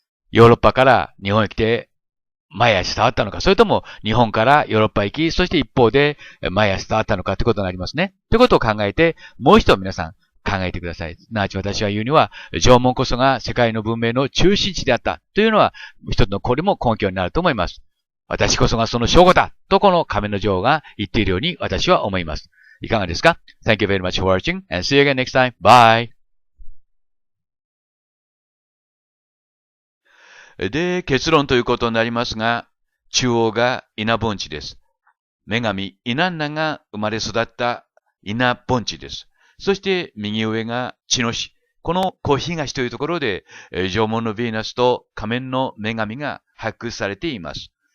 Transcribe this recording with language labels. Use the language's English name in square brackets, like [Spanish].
[Japanese] ヨーロッパから日本へ来て、マヤへ伝わったのか、それとも日本からヨーロッパへ行き、そして一方でマヤへ伝わったのかということになりますね。ということを考えて、もう一度皆さん考えてください。すなわち私は言うには、縄文こそが世界の文明の中心地であったというのは、一つのこれも根拠になると思います。私こそがその証拠だとこの仮面の女王が言っているように私は思います。いかがですか？ [English] Thank you very much for watching and see you again next time. Bye! [Japanese] で、結論ということになりますが、中央が稲盆地です。女神イナンナが生まれ育った稲盆地です。そして右上が茅野市。この東というところで、縄文のヴィーナスと仮面の女神が発掘されています。